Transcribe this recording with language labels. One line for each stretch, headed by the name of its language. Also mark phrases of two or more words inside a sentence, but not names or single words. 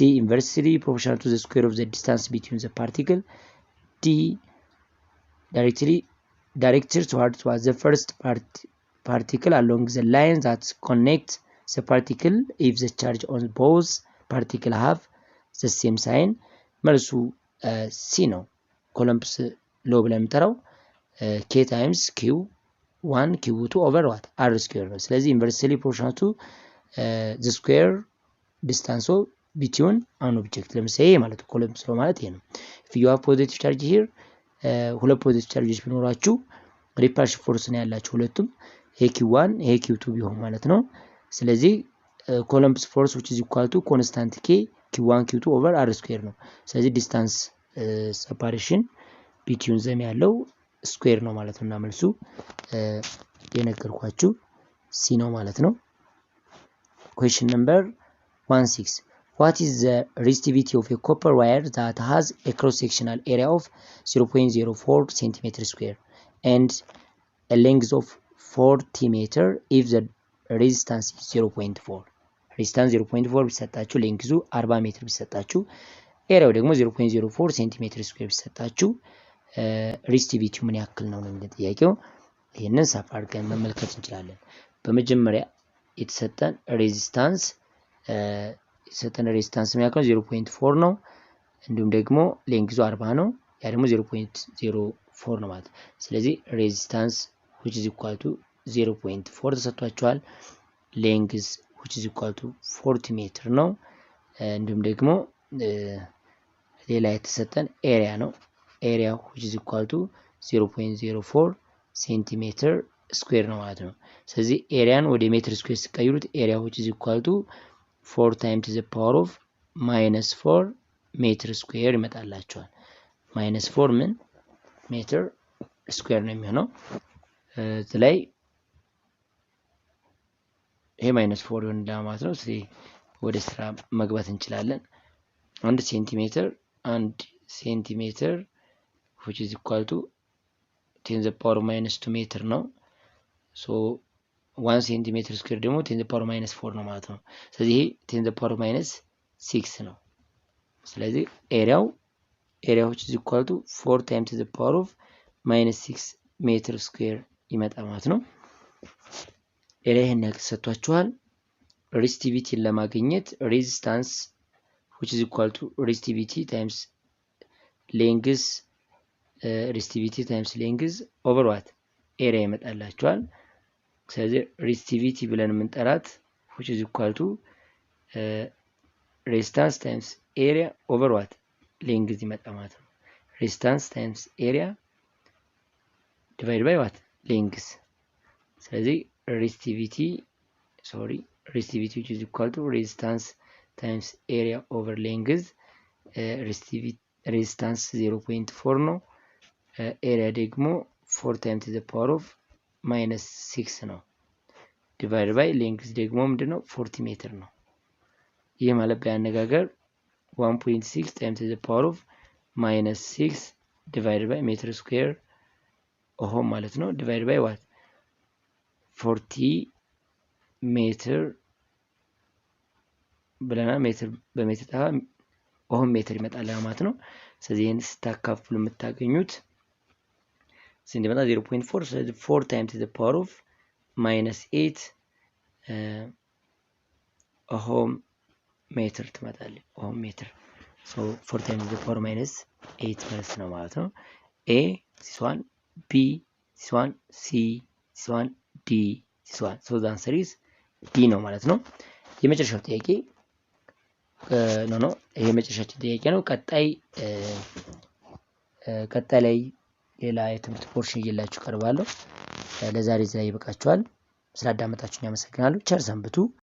English: Inversely proportional to the square of the distance between the particle. D. Directed towards the first particle along the line that connects the particle if the charge on both particles have the same sign.
Amharic: መልሱ C ነው። ኮሎምብስ ሎ ብለን የምንጠራው
English: k times q1 q2 over what r square
Amharic: ነው። ስለዚህ
English: inversely proportional to the square distance between an object
Amharic: ለምሳሌ ማለት ነው። ኮሎምብስ ሎ ማለት ይሄ ነው።
English: if you have positive charge here
Amharic: ሁለት ፖዚቲቭ ቻርጆች ቢኖራችሁ ሪፐልሽን ፎርስ ነው ያላችሁ ሁለቱም፣ ይሄ q1 ይሄ q2 ቢሆን ማለት ነው። ስለዚህ ኮሎምብስ ፎርስ
English: which is equal to constant k q1 q2 over
Amharic: r square ነው። ስለዚህ ዲስታንስ separation between them ያለው ስኩዌር ነው ማለት ነው። እና መልሱ የነገርኳችሁ ሲ ነው ማለት ነው።
English: question number 16 what is the resistivity of a copper wire that has a cross-sectional area of 0.04 cm square and a length of 40 meter if the resistance is 0.4?
Amharic: resistance 0.4 ቢሰጣችሁ ሌንግዙ 40 ሜትር ቢሰጣችሁ ኤሪያው ደግሞ 0.04 ሴንቲሜትር ስኩዌር ቢሰጣችሁ ሬዚስቲቪቲው ምን ያክል ነው ነው የሚለው ጥያቄው። ይሄንን ሰፋ አድርገን መመልከት እንችላለን። በመጀመሪያ የተሰጠን ሬዚስታንስ ምን ያክል 0.4 ነው፣ እንዲሁም ደግሞ ሌንግዙ 40 ነው፣ ያ ደግሞ 0.04 ነው ማለት። ስለዚህ ሬዚስታንስ which is equal to 0.4 ተሰጥቷቸዋል። ሌንግዝ which is equal to 40 ሜትር ነው። እንዲሁም ደግሞ ሌላ የተሰጠን ኤሪያ ነው። ኤሪያ
English: which is equal to
Amharic: 0.04 ሴንቲሜትር ስኩዌር ነው ማለት ነው። ስለዚህ ኤሪያን ወደ ሜትር ስኩዌር ሲቀይሩት ኤሪያ
English: which is equal to 4 times the power of -4
Amharic: ሜትር ስኩዌር ይመጣላቸዋል። -4 ምን ሜትር ስኩዌር ነው የሚሆነው። እዚህ ላይ ይሄ -4 ይሆናል ማለት ነው። ስለዚህ ወደ ስራ መግባት እንችላለን። 1 ሴንቲሜትር
English: which is equal to
Amharic: 10 the power -2 ሜትር ነው። ሶ 1 ሴንቲሜትር ስኩዌር ደግሞ 10 ፓወር ማይነስ 4 ነው ማለት ነው። ስለዚህ ይሄ 10 ፓወር ማይነስ 6 ነው። ስለዚህ ኤሪያው
English: which is equal to 4 times the power of
Amharic: minus 6 ሜትር ስኩዌር ይመጣል ማለት ነው። ኤሪያ ይሄን ያክል ሰጥቷችኋል። ሬዚስቲቪቲን ለማግኘት ሬዚስታንስ
English: which is equal to resistivity times
Amharic: length resistivity times
English: length over what area
Amharic: ይመጣላችኋል። ስለዚህ resistivity ብለን የምንጠራት
English: which is equal to resistance times area over what length
Amharic: ይመጣ ማለት ነው።
English: resistance times area divided by what length።
Amharic: ስለዚህ resistivity
English: which is equal to resistance times area over length resistance 0.4
Amharic: ነው። area ደግሞ
English: 4 times the power of minus 6
Amharic: ነው።
English: divided by length
Amharic: ደግሞ ምንድነው 40 ሜትር ነው። ይህ ማለት በአነጋገር
English: 1.6 times the power of minus 6 divided by meter square
Amharic: ኦሆም ማለት ነው።
English: divided by what
Amharic: 40 ሜትር ብለናል። ሜትር በሜትር ጠፋ ኦሆም ሜትር ይመጣል ማለት ነው። ስለዚህ ይሄን ስታካፍሉ የምታገኙት ስንት ይመጣል? 0.4 ስለዚህ
English: 4 times the power of minus 8
Amharic: ኦሆም ሜትር ትመጣለች። ኦሆም ሜትር
English: so 4 times the power minus 8
Amharic: ማለት ነው ማለት ነው።
English: A this one B this one C this one D this one so the answer is D
Amharic: ነው ማለት ነው። የመጨረሻው ጥያቄ ይሄ የመጨረሻው ጥያቄ ነው። ቀጣይ ላይ ሌላ የትምህርት ፖርሽን ይዤላችሁ ቀርባለሁ። ለዛሬ እዚህ ላይ ይበቃችኋል። ስላዳመጣችሁኝ አመሰግናለሁ። ቸር ሰንብቱ።